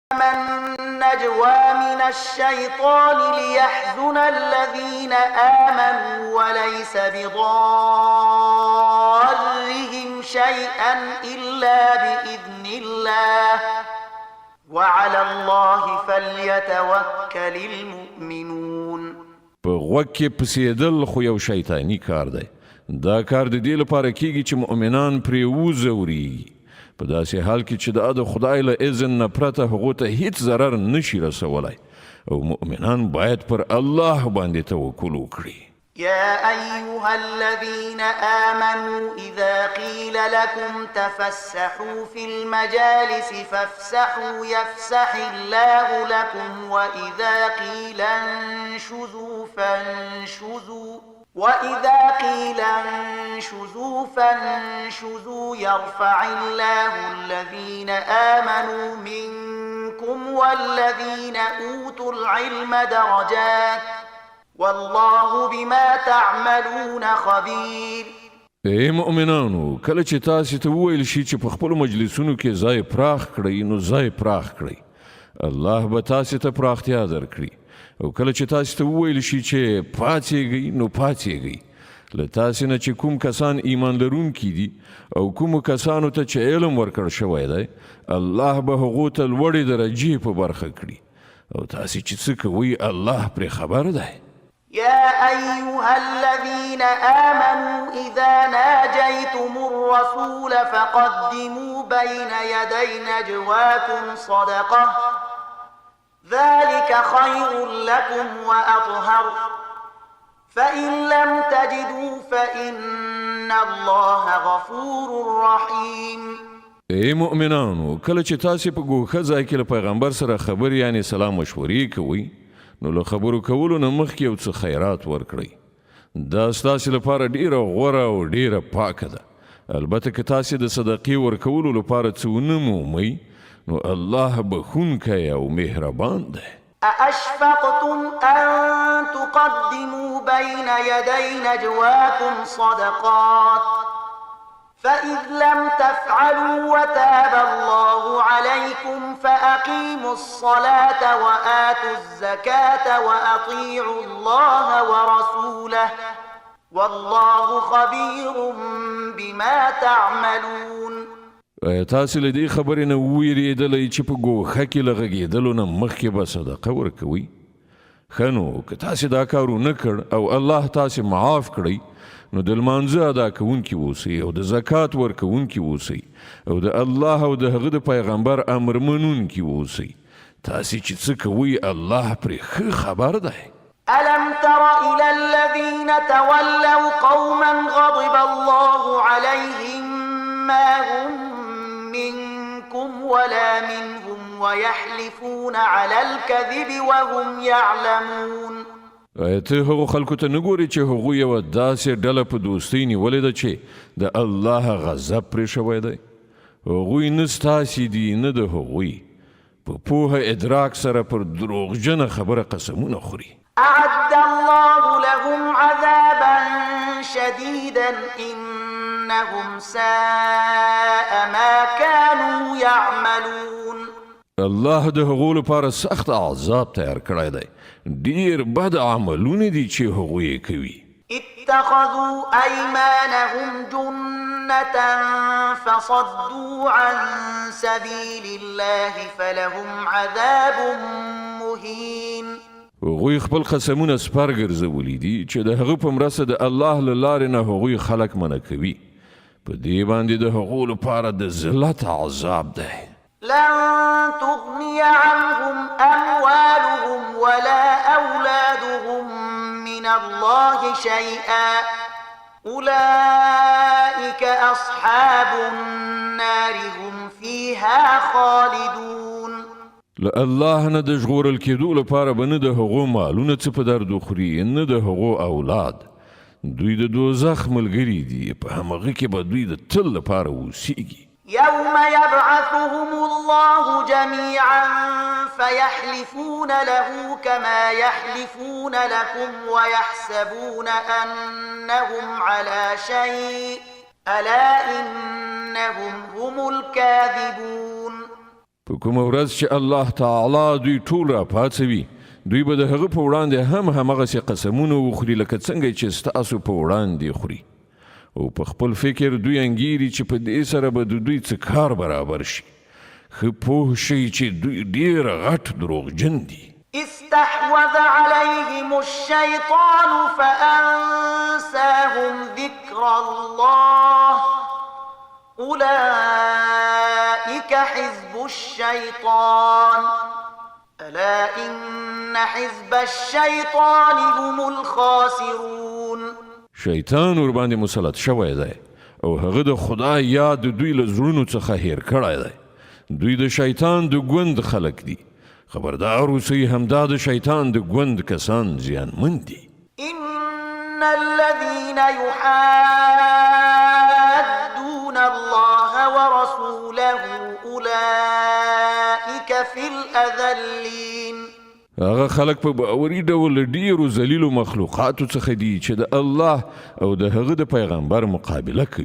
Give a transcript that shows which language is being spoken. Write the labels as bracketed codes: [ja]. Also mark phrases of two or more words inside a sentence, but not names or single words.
[ar] النجوى من الشيطان ليحزن الذين آمنوا وليس بضارهم شيئا إلا بإذن الله وعلى الله فليتوكل المؤمنون. [ps] په غوږ کې پسېدل خو یو شیطانی کار دی. دا کار د دې لپاره کیږي چې مؤمنان پرې وځوري په داسې حال کې چې د خدای له اذن نه پرته هغو ته هیڅ ضرر نشي رسولی او مؤمنان باید پر الله باندې توکل وکړي. [ar] يا أيها الذين آمنوا إذا قيل لكم تفسحوا في المجالس فافسحوا يفسح الله لكم وإذا قيل انشزوا فانشزوا يرفع الله الذين آمنوا منكم والذين أوتوا العلم درجات والله بما تعملون خبير. [ps] ای مؤمنانو کله چې تاسو ته وویل شي چې په خپل مجلسونو کې ځای پراخ کړئ نو ځای پراخ کړئ. الله به تاسو ته پراختیا درکړي او کله چې تاسو ته وویل شي چې پاتېږئ نو پاتېږئ. له تاسو نه چې کوم کسان ایمان لرونکي دي او کومو کسانو ته چې علم ورکړ شوی دی الله به هغو ته لوړې درجې په برخه کړي او تاسو چې څه کوئ الله پرې خبر دی. [ar] يا أيها الذين آمنوا إذا ناجيتم الرسول فقدموا بين يدي نجواكم صدقة ذلك خير لكم وأطهر فإن لم تجدوا فإن الله غفور رحيم. [ps] ای مؤمنانو کله چې تاسو په ګوښه ځای کې له پیغمبر سره خبرې یعنی سلام مشورې کوئ نو له خبرو کولو نه مخکې یو څه خیرات ورکړئ. دا ستاسو لپاره ډیره غوره او ډیره پاکه ده. البته که تاسو د صدقې ورکولو لپاره څه ونه مومئ نو الله بخښونکی او مهربان دی. [ar] أأشفقتم أن تقدموا بين يدي نجواكم صدقات فإذ لم تفعلوا وتاب الله عليكم فأقيموا الصلاة وآتوا الزكاة وأطيعوا الله ورسوله والله خبير بما تعملون. [ps] تاسو له دې خبرې نه وویرېدلی چې په ګوښه کې له غږېدلو نه مخکې به صدقه ورکوئ؟ ښه نو که تاسو دا کار ونه کړ او الله تاسو معاف کړئ نو د لمانځه ادا کوونکي اوسئ او د زکات ورکوونکي اوسئ او د الله او د هغه د پیغمبر امر منونکي اوسئ. تاسو چې څه کوئ الله پرې ښه خبر دی. [ar] ألم تر إلى الذين تولوا قوما غضب الله عليهم ما هم منكم ولا منهم ويحلفون على الكذب وهم يعلمون. [ps] ته هغو خلکو ته نه ګورې چې هغوی یوه داسې ډله په دوستۍ نیولې ده چې د الله غضب پرې شوی دی. هغوی نه ستاسې دي نه د هغوی په پوهه ادراک سره پر دروغجنه خبره قسمونه خوري. [ar] أعد الله لهم عذابا شديدا إنهم ساء ما كانوا يعملون. [ps] الله د هغو لپاره سخت عذاب تیار کړی دی. ډیر بد عملونه دي چې هغوی کوي. [ar] اتخذوا أيمانهم جنة فصدوا عن سبيل الله فلهم عذاب مهين. [ps] هغوی خپل قسمونه سپر ګرځولي دي چې د هغه په مرسته د الله له لارې نه هغوی خلک منع کوي. په دې باندې د هغو لپاره د ذلت عذاب دی. [ar] لن تغني عنهم أموالهم ولا أولادهم من الله شيئا أولئك أصحاب النار هم فيها خالدون. [ps] له الله نه د ژغورل کېدو لپاره به نه د هغو مالونه څه په درد وخوري نه د هغو اولاد. دوی د دوزخ ملګري دي په همغه کې به دوی د تل لپاره اوسیږي. [ar] يوم يبعثهم الله جميعا فيحلفون له كما يحلفون لكم ويحسبون أنهم على شيء ألا إنهم هم الكاذبون. [ps] په په کومه ورځ چې الله تعالی دوی ټول راپاڅوي دوی به د هغه په وړاندې هم همغسې قسمونه وخوري لکه څنګه چې ستاسو په وړاندې خوري او په خپل فکر دوی انګیري چې په دې سره به د دوی څه کار برابر شي ښه پوه شئ چې دوی ډېر غټ دروغجن دي [ar] استحوذ عليهم الشيطان فأنساهم ذكر الله أولئك حزب الشيطان ألا إن حزب الشيطان هم الخاسرون [ps] شیطان ورباندې مسلط شوی دی او هغه د خدای یاد دوی له زړونو څخه هیر کړی دی دوی د شیطان د ګوند خلک دي خبردار اوسئ همدا د شیطان د ګوند کسان زیانمن دي [ar] إن الذين يحادون الله ورسوله أولئك في الأذلين [ps] هغه خلک په باوري ډول ډیرو ذلیلو مخلوقاتو څخه دي چې د الله او د هغه د پیغمبر مقابله کوي